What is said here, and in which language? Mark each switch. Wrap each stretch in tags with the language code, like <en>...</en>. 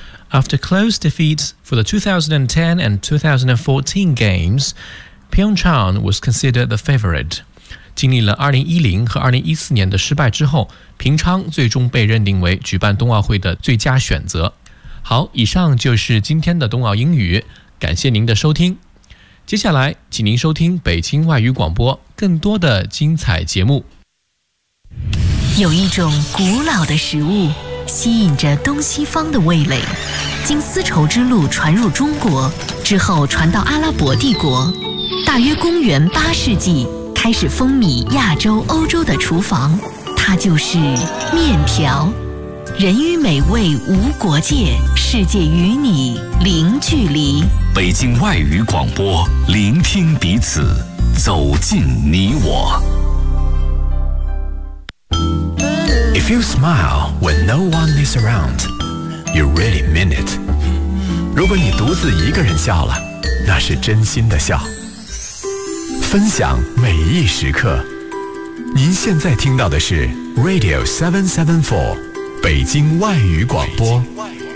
<en>After close defeats for the 2010 and 2014 games, Pyeongchang was considered the favorite.</en> <zh>经历了2010和2014年的失败之后，平昌最终被认定为举办冬奥会的最佳选择。好，以上就是今天的冬奥英语，感谢您的收听。接下来，请您收听北京外语广播更多的精彩节目。有一种古老的食物，吸引着东西方的味蕾，经丝绸之路传入中国，之后传到阿拉伯帝国，大约公元八世纪开始风靡亚洲、欧洲的厨房，它就是面条。人与美味无国界，世界与你零距离。北京外语广播，聆听彼此，走进你我。</zh> <en>If you smile when no one is around, you really mean it.</en> <zh>如果你独自一个人笑了，那是真心的笑。分享每一时刻，您现在听到的是 Radio 774北京外语广播。北京外语广播</zh>